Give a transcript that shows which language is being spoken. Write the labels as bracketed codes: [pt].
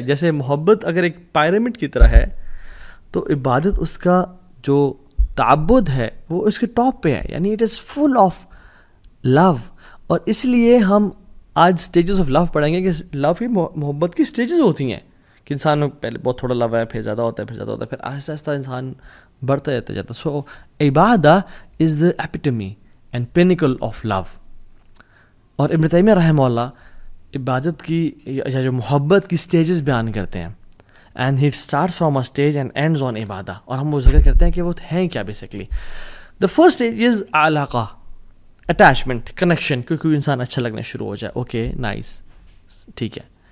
[ur] جیسے محبت اگر ایک پیرامڈ کی طرح ہے تو عبادت اس کا جو تعبد ہے وہ اس کے ٹاپ پہ ہے, یعنی [en] It is full of love. [ur] اور اس لیے ہم آج سٹیجز آف لو پڑھیں گے کہ لو کی محبت کی سٹیجز ہوتی ہیں کہ انسان میں پہلے بہت تھوڑا لو ہے, پھر زیادہ ہوتا ہے, پھر آہستہ آہستہ انسان بڑھتا جاتا ہے. [en] So عبادہ is the epitome and pinnacle of love. [ur] اور ابن تیمیہ رحمہ اللہ عبادت کی یا جو محبت کی سٹیجز بیان کرتے ہیں, [en] And he start from a stage and ends on عبادہ. [ur] اور ہم وہ ذکر کرتے ہیں کہ وہ ہیں کیا basically. [en] the first stage is علاقہ, [ur] اٹیچمنٹ, کنیکشن, کیونکہ انسان اچھا لگنا شروع ہو جائے, اوکے نائس, ٹھیک ہے.